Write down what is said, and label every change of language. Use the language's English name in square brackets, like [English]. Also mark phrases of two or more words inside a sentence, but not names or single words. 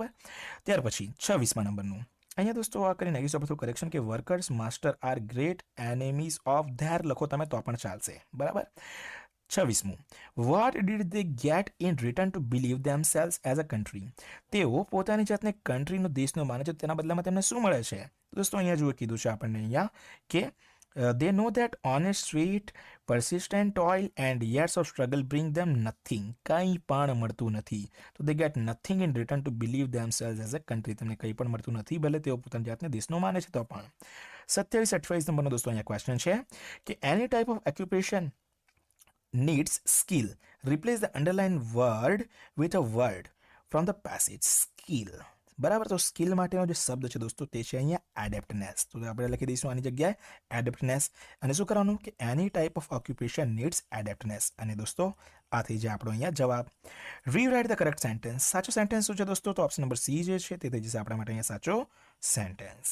[Gujarati] ત્યાર પછી 26મા નંબરનું અહીંયા દોસ્તો આ કરીને નાખીશું આપણે થોડું કરેક્શન કે [English] workers master are great enemies of their [Gujarati] લખો તમે તો પણ ચાલશે, બરાબર. [English] 26મું, what did they get in return to believe themselves as a country. [Gujarati] તેઓ પોતાની જાતને કન્ટ્રીનો દેશનો માને છે, તેના બદલામાં તેમને શું મળે છે? દોસ્તો અહીંયા જુઓ કીધું છે આપણને અહીંયા કે [English] they know that honest, sweet, persistent toil and years of struggle bring them nothing. [Gujarati] કંઈ પણ મળતું નથી. [English] તો they get nothing in return to believe themselves as a country. [Gujarati] તેમને કંઈ પણ મળતું નથી, ભલે તેઓ પોતાની જાતને દેશનો માને છે તો પણ. 27-28 નંબરનો દોસ્તો અહીંયા ક્વેશ્ચન છે કે [English] any type of occupation needs skill. Replace the underlined word with a word from the passage. Skill. [Gujarati] બરાબર. તો સ્કિલ માટેનો જે શબ્દ છે દોસ્તો તે છે અહીંયા એડેપ્ટનેસ. તો આપણે લખી દઈશું આની જગ્યાએ એડેપ્ટનેસ. અને શું કરવાનું કે [English] any type of occupation needs adeptness. [Gujarati] અને દોસ્તો આ થઈ જાય આપણો અહીંયા જવાબ. [English] rewrite the correct sentence. [Gujarati] સાચો સેન્ટેન્સ શું છે દોસ્તો? તો ઓપ્શન નંબર સી જે છે તે થઈ જશે આપણા માટે અહીંયા સાચો સેન્ટેન્સ.